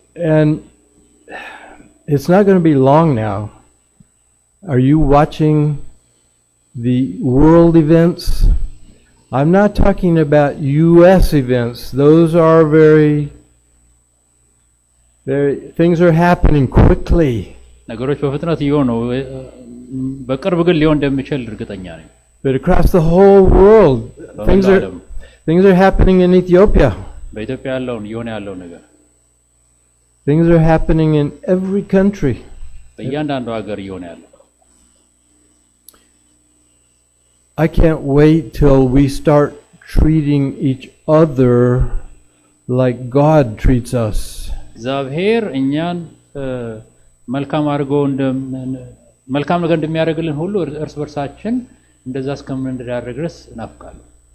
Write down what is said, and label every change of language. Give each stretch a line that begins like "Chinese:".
English: And it's not going to be long now. Are you watching the world events? I'm not talking about U.S. events. Those are very things are happening quickly.
Amharic: ነገሮች በፍጥነት እየሆኑ በቅርብ ግን ሊሆን እንደሚችል እርግጠኛ ነኝ።
English: But across the whole world, things are happening in Ethiopia.
Amharic: በኢትዮጵያ ያለውን እየሆነ ያለው ነገር
English: Things are happening in every country.
Amharic: በእያንዳንዱ ሀገር እየሆነ ያለው
English: I can't wait till we start treating each other like God treats us.
Amharic: እግዚአብሔር እኛን መልካም አድርጎ መልካም ነገር እንደሚያደርግልን ሁሉ እርስ በርሳችን እንደዛ እስከምንደራረግ ድረስ እናፍቃለን።